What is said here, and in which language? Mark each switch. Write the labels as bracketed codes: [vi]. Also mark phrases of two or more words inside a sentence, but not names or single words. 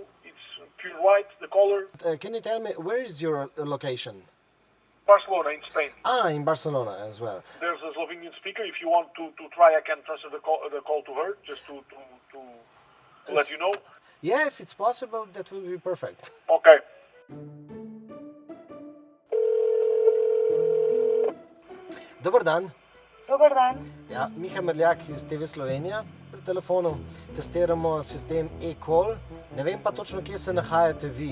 [en] It's pure white, the color. Can you tell me, where is your location? Barcelona in Spain. In Barcelona as well. There's a Slovenian speaker. If you want to try, I can transfer the call to her, just to let you know. Yeah, if it's possible, that will be perfect. Okay. [sl] Dobar dan. Dobar dan. Ja, Miha Merljak iz TV Slovenija pri telefonu. Testiramo sistem eCall. Ne vem pa točno, kje se nahajate vi.